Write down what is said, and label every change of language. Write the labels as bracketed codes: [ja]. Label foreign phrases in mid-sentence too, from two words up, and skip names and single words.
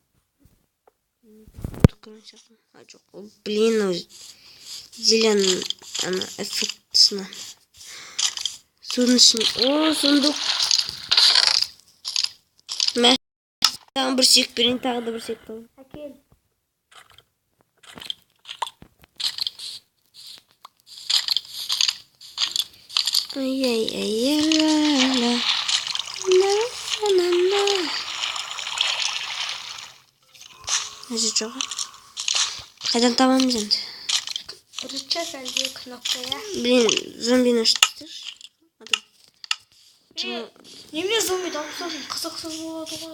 [ru] Блин, зеленый эффектісіне. [kk] Судың ішіне. Сундук. Тағы бір сек берейін, тағы да бір сек қалың. Әкел. Ай-яй-яй-яй-ла-ла. Жоқ. Қайдан табамыз енді? Рычаг әлде кнопкая? Блин, зомбині аштыр. Неме зомби дауыстардың қызықсыз болады ғой?